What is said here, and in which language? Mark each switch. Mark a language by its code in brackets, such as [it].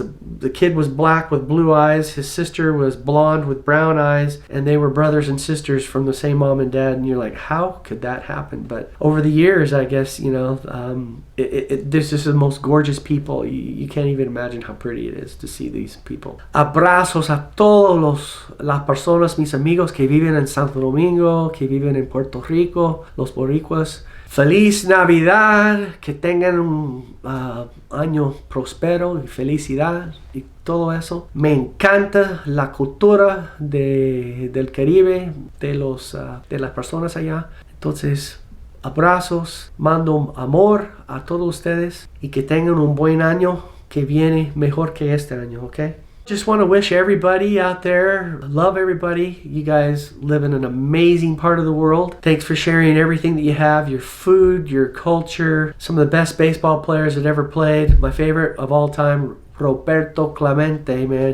[en] The kid was black with blue eyes, his sister was blonde with brown eyes, and they were brothers and sisters from the same mom and dad, and you're like, how could that happen? But over the years, I guess, this is the most gorgeous people. You can't even imagine how pretty it is to see these people. [es] Abrazos a todos las personas, mis amigos que viven en Santo Domingo, que viven en Puerto Rico, los boricuas. Feliz Navidad, que tengan un año próspero y felicidad y todo eso. Me encanta la cultura del Caribe, de las personas allá. Entonces, Abrazos, mando amor a todos ustedes y que tengan un buen año que viene mejor que este año, okay? [en] Just want to wish everybody out there, love everybody. You guys live in an amazing part of the world. Thanks for sharing everything that you have, your food, your culture, some of the best baseball players that ever played. My favorite of all time, Roberto Clemente, man.